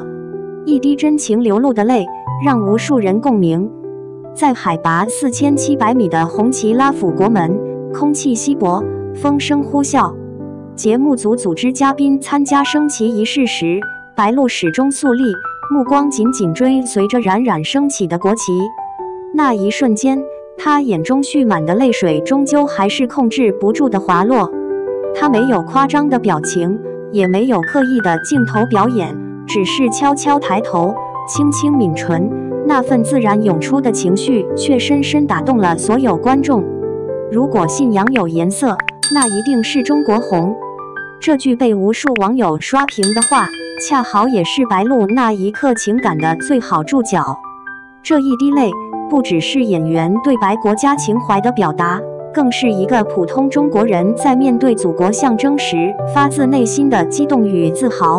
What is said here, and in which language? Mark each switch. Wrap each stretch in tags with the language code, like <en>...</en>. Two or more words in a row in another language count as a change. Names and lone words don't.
<zh>一滴真情流露的淚，讓無數人共鳴。在海拔4700米的紅旗拉撫國門，空氣稀薄，風聲呼嘯。節目組組織嘉賓參加升旗儀式時，白鹿始終肅立，目光緊緊追隨着冉冉升起的國旗。那一瞬間，她眼中蓄滿的淚水終究還是控制不住的滑落。她沒有誇張的表情，也沒有刻意的鏡頭表演，只是悄悄抬頭，輕輕抿唇，那份自然湧出的情緒卻深深打動了所有觀眾。如果信仰有顏色，那一定是中國紅。這句被無數網友刷屏的話，恰好也是白鹿那一刻情感的最好注腳。這一滴淚，不只是演員對白國家情懷的表達，更是一個普通中國人在面對祖國象徵時發自內心的激動與自豪。</zh>